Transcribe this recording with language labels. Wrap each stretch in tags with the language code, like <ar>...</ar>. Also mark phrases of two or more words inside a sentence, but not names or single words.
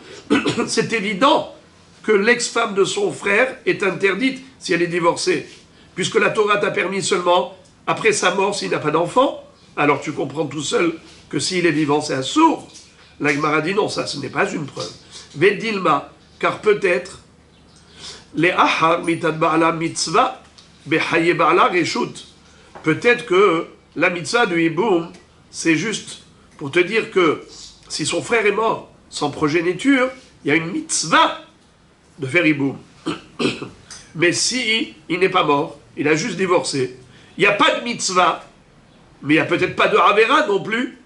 <fr>C'est évident que l'ex-femme de son frère est interdite si elle est divorcée, puisque la Torah t'a permis seulement après sa mort s'il n'a pas d'enfant. Alors tu comprends tout seul que s'il est vivant, c'est assourd. La Gemara dit non, ça ce n'est pas une preuve.</fr> <he>Vedilma,</he> <fr>car peut-être</fr> <he>לאחר מיתת בעלה מצוה בחיי בעלה רשות.</he> <fr>Peut-être que la mitzvah du hiboum, c'est juste pour te dire que si son frère est mort sans progéniture, il y a une mitzvah de faire hiboum. Mais si il n'est pas mort, il a juste divorcé, il n'y a pas de mitzvah, mais il n'y a peut-être pas de avera non plus.</fr>